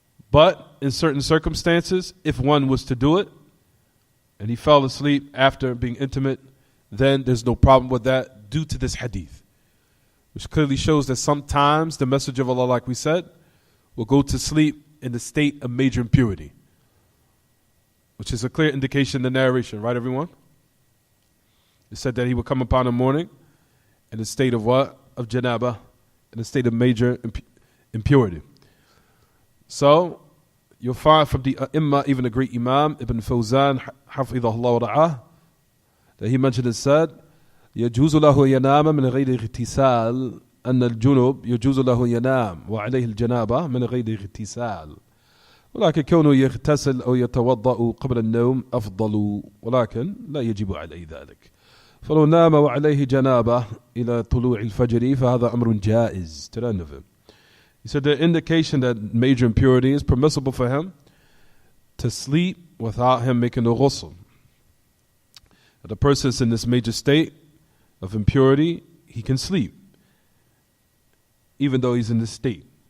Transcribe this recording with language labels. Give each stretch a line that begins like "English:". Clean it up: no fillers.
English: But in certain circumstances, if one was to do it, and he fell asleep after being intimate, then there's no problem with that due to this hadith, which clearly shows that sometimes the Messenger of Allah, like we said, will go to sleep in the state of major impurity, which is a clear indication in the narration, right, everyone? It said that he would come upon the morning in a state of what? Of janaba, in a state of major impurity. So, you'll find from the Imam, even the great Imam, Ibn Fawzan, Hafidhahullah wa ra'ah, that he mentioned and said,
Arabic: يجوز له ينام من غير اغتسال أن الجنوب يجوز له ينام وعليه الجنابة من غير اغتسال ولكن كونه يغتسل أو يتوضأ قبل النوم أفضل ولكن لا يجب عليه ذلك فلو نام وعليه جنابة إلى طلوع الفجر فهذا أمر جائز.
English: To the end of it. He said the indication that major impurity is permissible for him to sleep without him making a ghusl. If the person is in this major state of impurity, he can sleep, even though he's in this state.